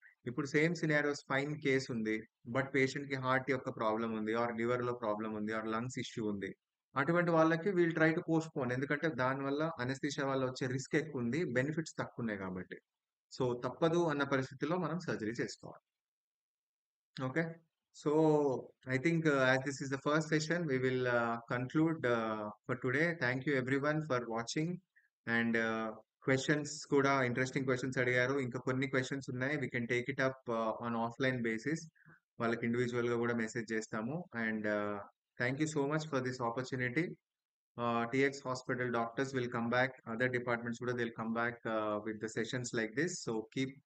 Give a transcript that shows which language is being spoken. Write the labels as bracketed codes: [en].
[te] ఇప్పుడు same scenario spine case ఉంది. But పేషెంట్‌కి హార్ట్ యొక్క ప్రాబ్లమ్ ఉంది. ఆర్ లివర్‌లో ప్రాబ్లమ్ ఉంది. ఆర్ లంగ్స్ ఇష్యూ ఉంది. అటువంటి వాళ్ళకి [en] We'll try to postpone. [te] ఎందుకంటే దానివల్ల అనస్థీషియా వల్ల వచ్చే రిస్క్ ఎక్కువుంది. బెనిఫిట్స్ తక్కువున్నాయి కాబట్టి. సో, తప్పదు అన్న పరిస్థితిలో మనం సర్జరీ చేసుకోవాలి. Okay. [en] So, I think as this is the first session, we will conclude for today. Thank you everyone for watching. [te] And questions కూడా ఇంట్రెస్టింగ్ క్వెషన్స్ అడిగారు. ఇంకా కొన్ని క్వెషన్స్ ఉన్నాయి. [en] We can take it up on offline basis. [te] వాళ్ళకి ఇండివిడ్యువల్‌గా కూడా message చేస్తాము. [en] And thank you so much for this opportunity. TX Hospital doctors will come back. Other departments కూడా they'll come back with the sessions like this. So keep